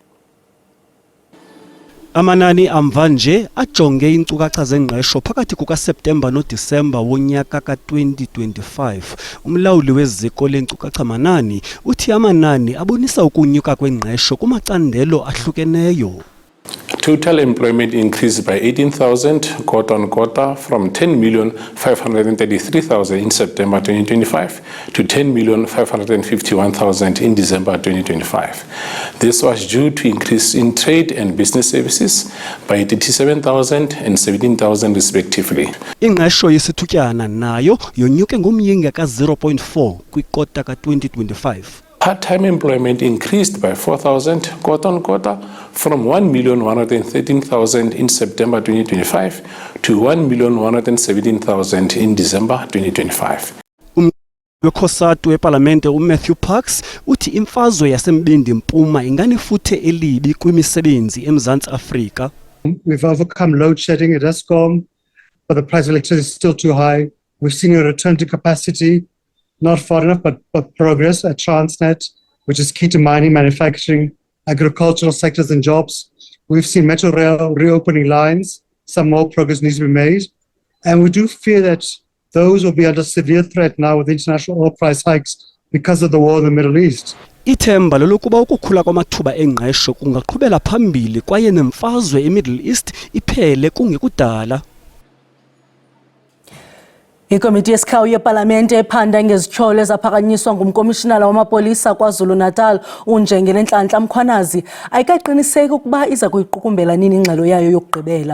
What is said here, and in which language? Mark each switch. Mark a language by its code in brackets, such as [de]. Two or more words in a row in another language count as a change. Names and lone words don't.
[xh] Amanani amva nje ajonge inkcukacha zengqesho phakathi kukaSeptemba noDisemba wonyaka ka-2025. Umlawuli weziko lenkcukacha manani uthi amanani abonisa ukunyuka kwengqesho kumacandelo ahlukeneyo. [en] Total employment increased by 18,000 quarter on quarter from 10,533,000 in September 2025 to 10,551,000 in December 2025. This was due to increase in trade and business services by 37,000 and 17,000 respectively. [xh] Ingqesho yesithutyana nayo yonyuke ngomyinge ka-0.4 kwikota ka-2025. [en] Part-time employment increased by 4,000 quarter on quarter from 1,113,000 in September 2025 to 1,117,000 in December 2025. [xh] Wekhosatu weParlamente uMatthew Parks uthi imfazwe yasembindi mpuma inganefuthe elibi kwimisebenzi eMzantsi Afrika. [en] We've overcome load shedding at Eskom, but the price of electricity is still too high. We've seen a return to capacity. Not far enough, but progress at Transnet, which is key to mining, manufacturing, agricultural sectors and jobs. We've seen Metro Rail reopening lines. Some more progress needs to be made. And we do fear that those will be under severe threat now with international oil price hikes because of the war in the Middle East. [xh] Ithemba lokuba ukukhula kwamathuba engqesho kungaqhubela phambili kwaye nemfazwe eMiddle East iphele kungekudala. Ikomiti yesikhawu yeParlamente ephanda ngezityholo ezaphakanyiswa ngumkomishinala wamapolisa KwaZulu-Natal uNjengele Nhlanhla Mkhwanazi ayikaqiniseki ukuba iza kuyiqukumbela nini ingxelo yayo yokugqibela.